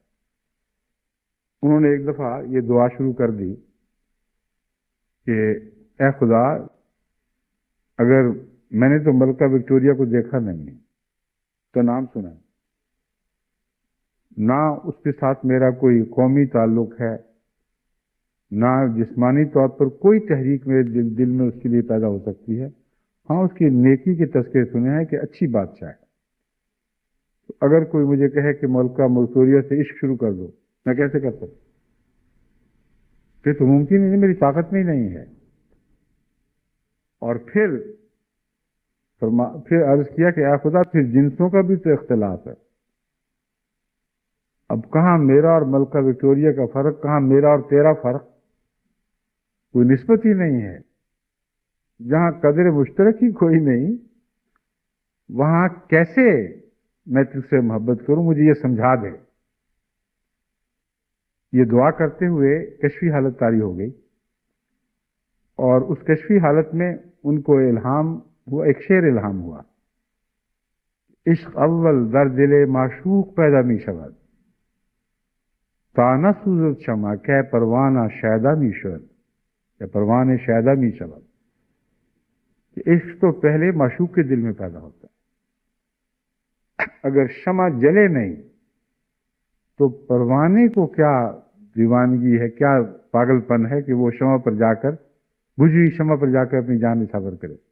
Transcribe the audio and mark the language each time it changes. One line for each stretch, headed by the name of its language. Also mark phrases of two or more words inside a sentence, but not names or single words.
Urdu: انہوں نے ایک دفعہ یہ دعا شروع کر دی کہ اے خدا، اگر میں نے تو ملکہ وکٹوریہ کو دیکھا نہیں ہے، تو نام سنا، نہ اس کے ساتھ میرا کوئی قومی تعلق ہے، نہ جسمانی طور پر کوئی تحریک میرے دل میں اس کے لیے پیدا ہو سکتی ہے. ہاں، اس کی نیکی کے تذکرے سنے ہیں کہ اچھی بادشاہ ہے. تو اگر کوئی مجھے کہے کہ ملکہ وکٹوریہ سے عشق شروع کر دو، میں کیسے کر سکتا? پھر تو ممکن نہیں، میری طاقت میں ہی نہیں ہے. اور پھر عرض کیا کہ اے خدا پھر جنسوں کا بھی تو اختلاف ہے. اب کہاں میرا اور ملکہ وکٹوریہ کا فرق، کہاں میرا اور تیرا فرق، کوئی نسبت ہی نہیں ہے. جہاں قدر مشترک ہی کوئی نہیں، وہاں کیسے میں تجھ سے محبت کروں؟ مجھے یہ سمجھا دے. یہ دعا کرتے ہوئے کشفی حالت طاری ہو گئی، اور اس کشفی حالت میں ان کو الہام ہوا، ایک شعر الہام ہوا:
Persian: عشق اول در دل معشوق پیدا می شود، تا نسوزد شمع کہ پروانہ شیدا می شود، یا پروانہ شیدا می شود.
Urdu: کہ عشق تو پہلے معشوق کے دل میں پیدا ہوتا ہے. اگر شمع جلے نہیں تو پروانے کو کیا دیوانگی ہے، کیا پاگل پن ہے کہ وہ شمع پر جا کر، بجھی شمع پر جا کر اپنی جان نچھاور کرے.